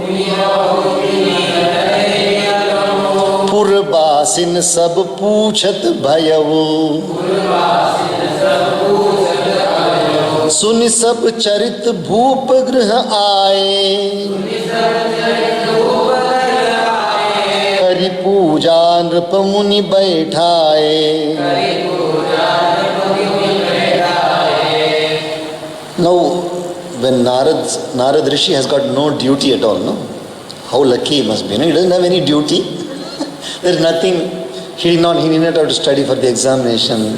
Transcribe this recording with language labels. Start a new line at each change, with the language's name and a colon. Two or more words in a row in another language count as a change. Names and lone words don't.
Awadhi: पुरबासिन सब पूछत भयऊ सुनि सब चरित भूप गृह आए करि पूजा नृप मुनि बैठाए.
English: Now when Narad Rishi has got no duty at all, no? How lucky he must be, no? He doesn't have any duty. There is nothing. He need not have to study for the examination.